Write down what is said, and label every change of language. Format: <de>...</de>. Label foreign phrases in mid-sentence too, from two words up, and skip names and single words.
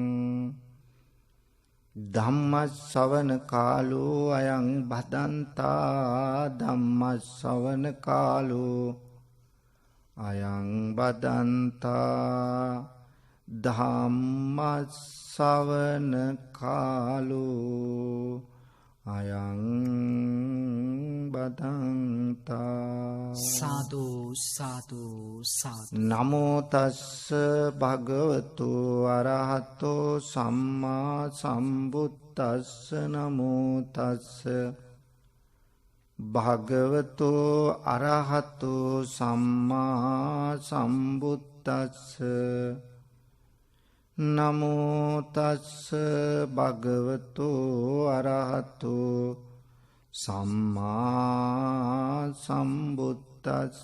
<pi>ධම්ම ශ්‍රවණ කාලෝ අයං බදන්තා. ධම්ම ශ්‍රවණ කාලෝ අයං බදන්තා. ධම්ම ශ්‍රවණ කාලෝ අයං සාදු සාදු සාදු. නමෝ තස්ස භගවතු අරහතෝ සම්මා සම්බුද්දස්ස නමෝ තස්ස භගවතු අරහතෝ සම්මා සම්බුද්දස්ස නමෝ තස්ස භගවතු අරහතෝ සම්මා සම්බුද්දස්ස.</pi>